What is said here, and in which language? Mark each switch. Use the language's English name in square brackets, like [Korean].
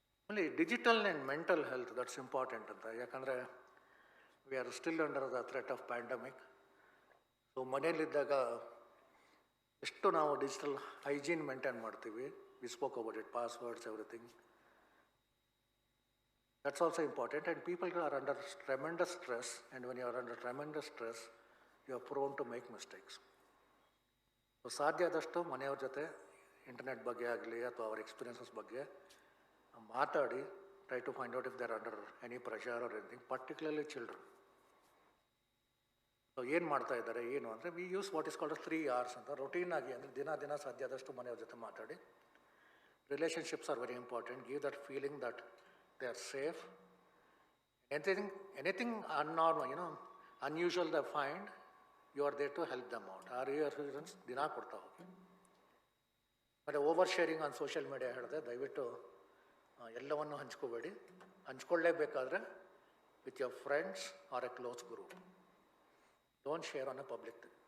[English] ಅಲ್ಲಿ digital and mental health, that's important ಅಂತ. ಯಾಕಂದರೆ we are still under the threat of pandemic. [Kannada] So ಮನೇಲಿದ್ದಾಗ ಎಷ್ಟು ನಾವು ಡಿಜಿಟಲ್ ಹೈಜೀನ್ ಮೇಂಟೈನ್ ಮಾಡ್ತೀವಿ. [English] We spoke about it, passwords, everything. That's also important, and people are under tremendous stress, and when you are under tremendous stress, you are prone to make mistakes. So [Kannada] ಸಾಧ್ಯ ಆದಷ್ಟು ಮನೆಯವ್ರ ಜೊತೆ internet ಬಗ್ಗೆ ಆಗಲಿ ಅಥವಾ ಅವ್ರ experiences ಬಗ್ಗೆ ಮಾತಾಡಿ, [English] Try to find out if they are under any pressure or anything, particularly children. So [Kannada] ಏನು ಮಾಡ್ತಾ ಇದ್ದಾರೆ ಏನು ಅಂದರೆ, [English] We use what is called 3 Rs ಅಂತ. [Kannada] ರೊಟೀನ್ ಆಗಿ ಅಂದರೆ ದಿನ ಸಾಧ್ಯ ಆದಷ್ಟು ಮನೆಯವ್ರ ಜೊತೆ ಮಾತಾಡಿ. [English] Relationships are very important. Give that feeling that they are safe. Anything unnormal, unusual they find, you are there to help them out. [Kannada] Our reassurance ದಿನ ಕೊಡ್ತಾ ಹೋಗಿ. ಮತ್ತು [English] over sharing on social media [Kannada] ಹೇಳಿದೆ, ದಯವಿಟ್ಟು ಎಲ್ಲವನ್ನು ಹಂಚ್ಕೋಬೇಡಿ. [English] ಹಂಚ್ಕೊಳ್ಳೇಬೇಕಾದ್ರೆ with your friends or a close group. Don't share on a public.